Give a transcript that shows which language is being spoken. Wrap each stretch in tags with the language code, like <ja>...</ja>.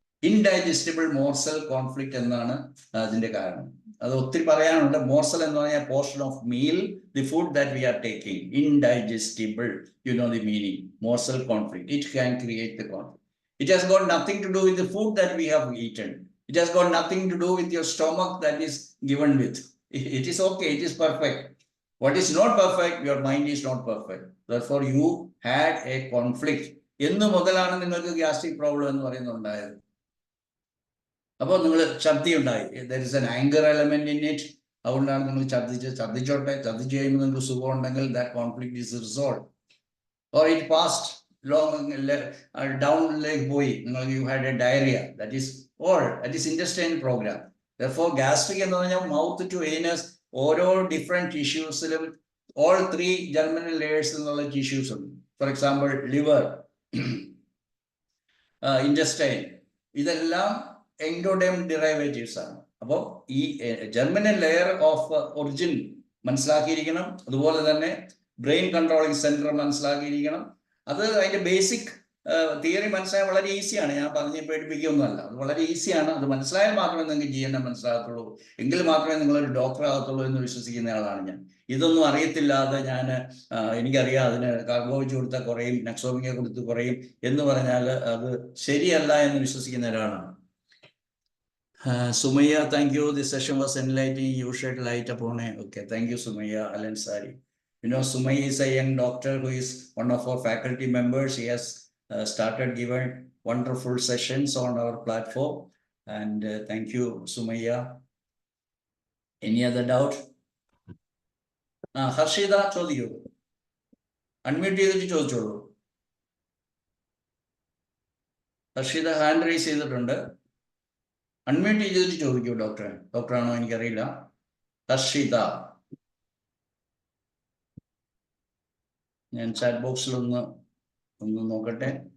<ml>Indigestible morsel conflict എന്നാണ് അതിന്റെ കാരണം. അത് ഒത്തിരി പറയാനുണ്ട്. മോർസൽ എന്ന് പറഞ്ഞാൽ</ml> <en>Portion of meal, the food that we are taking. Indigestible, you know the meaning. Morsel conflict, it can create the conflict. It has got nothing to do with the food that we have eaten. It has got nothing to do with your stomach that is given with. It is okay, it is perfect. What is not perfect, your mind is not perfect. Therefore, you had a conflict.</en> <ml>എന്ന് മുതലാണ് നിങ്ങൾക്ക് gastric problem എന്ന് പറയുന്നുണ്ടായത്. അപ്പോൾ നിങ്ങൾ ഛർദി ഉണ്ടായി.</ml> <en>There is an anger element in it.</en> <ml>അതുകൊണ്ടാണ് നിങ്ങൾ ഛർദിച്ചോട്ടെ. ഛർദിച്ച് കഴിയുമ്പോൾ നിങ്ങൾക്ക് സുഖം ഉണ്ടെങ്കിൽ</ml> <en>that conflict is resolved. Or it passed long down leg പോയി, you had a diarrhea, that is all, that is intestine program.</en> <ml>Therefore gastric എന്ന് പറഞ്ഞാൽ</ml> <en>mouth to anus,</en> <ml>ഓരോ ഡിഫറെന്റ് ടിഷ്യൂസിലും</ml> <en>all 3 germinal layers</en> <ml>എന്നുള്ള ടിഷ്യൂസ് ഉണ്ട്. For example liver, intestine, ഇതെല്ലാം endoderm derivatives ആണ്. അപ്പോൾ ഈ ജെർമിനൽ ലെയർ ഓഫ് ഒറിജിൻ മനസ്സിലാക്കിയിരിക്കണം. അതുപോലെ തന്നെ ബ്രെയിൻ കൺട്രോളിങ് സെന്റർ മനസ്സിലാക്കിയിരിക്കണം. അത് അതിന്റെ ബേസിക് തിയറി മനസ്സിലായാൽ വളരെ ഈസിയാണ്. ഞാൻ പറഞ്ഞ് പേടിപ്പിക്കുകയൊന്നുമല്ല, അത് വളരെ ഈസിയാണ്. അത് മനസ്സിലായാൽ മാത്രമേ നിങ്ങൾക്ക് GNM മനസ്സിലാകത്തുള്ളൂ, എങ്കിൽ മാത്രമേ നിങ്ങളൊരു ഡോക്ടർ ആകത്തുള്ളൂ എന്ന് വിശ്വസിക്കുന്ന ആളാണ് ഞാൻ. ഇതൊന്നും അറിയത്തില്ലാതെ ഞാൻ എനിക്കറിയാം അതിന് കാർബോഹൈഡ്രേറ്റ് കൊടുത്താൽ കുറയും, നെക്സോമിക കൊടുത്ത് കുറയും എന്ന് പറഞ്ഞാൽ അത് ശരിയല്ല എന്ന് വിശ്വസിക്കുന്ന ഒരാളാണ്.</ml> <en>Sumaya, thank you. This session was enlightening. You shed light upon it. Okay, thank you, Sumaya Alansari. You know, Sumaya is a young doctor who is one of our faculty members. He has started giving wonderful sessions on our platform. And thank you, Sumaya. Any other doubt?</en> <ml>Harshida, chodiyo. Unmute ചെയ്തിട്ട് ചോദിച്ചോളൂ. Harshida hand raise ചെയ്തിട്ടുണ്ട്. Unmute ചെയ്തിട്ട് ചോദിക്കൂ. ഡോക്ടറാണോ എനിക്കറിയില്ല. ഹർഷിത, ഞാൻ chat ബോക്സിൽ ഒന്ന് നോക്കട്ടെ.</ml>